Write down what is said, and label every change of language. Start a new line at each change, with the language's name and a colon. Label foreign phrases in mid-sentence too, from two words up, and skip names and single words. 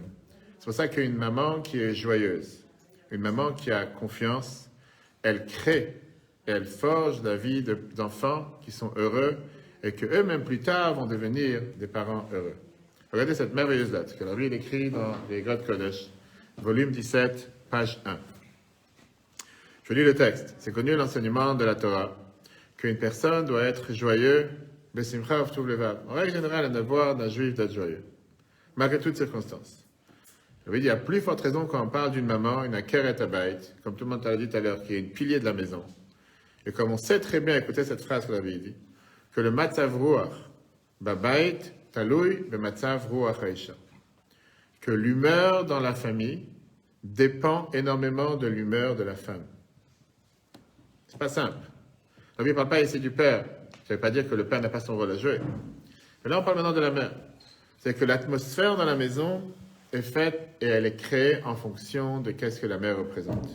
French: C'est pour ça qu'une maman qui est joyeuse, une maman qui a confiance, elle crée et elle forge la vie d'enfants qui sont heureux et que eux-mêmes plus tard vont devenir des parents heureux. Regardez cette merveilleuse lettre que la Bible écrit dans les Grot Kodesh, volume 17, page 1. Je lis le texte. C'est connu l'enseignement de la Torah qu'une personne doit être joyeux,
Hebrew: בשמחה ובטוב לבב.
French: En règle générale, un devoir d'un juif d'être joyeux, malgré toutes circonstances. Je veux dire, il y a plus forte raison quand on parle d'une maman, une
Hebrew: עקרת הבית,
French: comme tout le monde t'a dit tout à l'heure, qui est une pilier de la maison. Et comme on sait très bien, écoutez cette phrase que la Bible dit, que le
Hebrew: מצב רוח בבית תלוי במצב רוח האשה.
French: Que l'humeur dans la famille dépend énormément de l'humeur de la femme. C'est pas simple. La Bible ne parle pas ici du père. Ça ne veut pas dire que le père n'a pas son rôle à jouer. Mais là, on parle maintenant de la mère. C'est que l'atmosphère dans la maison est faite et elle est créée en fonction de qu'est-ce que la mère représente.